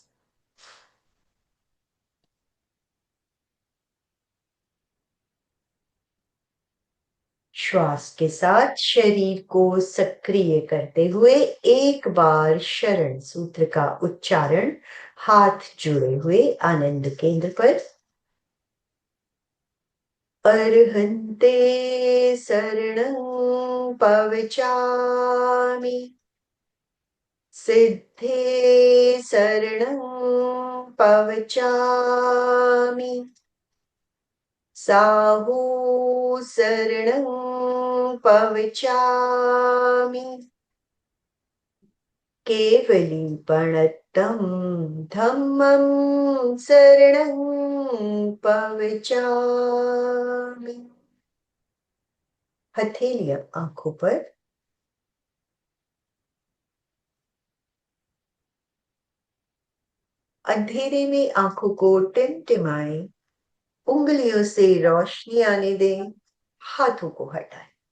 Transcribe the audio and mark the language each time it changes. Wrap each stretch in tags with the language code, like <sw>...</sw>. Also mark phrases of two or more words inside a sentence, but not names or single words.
<hi>श्वास के साथ शरीर को सक्रिय करते हुए एक बार शरण सूत्र का उच्चारण हाथ जुड़े हुए आनंद केंद्र पर।</hi> <pi>अर्हन्ते शरणं पवचामि, सिद्धे शरणं पवचामि, साहू शरणं पवचामि, केवलीपणत्तं धम्मं शरणं पवचामि।</pi> <hi>हथेलियां आंखों पर। अंधेरे में आंखों को टिमटिमाएं, उंगलियों से रोशनी आने दें, हाथों को हटाएं।</hi>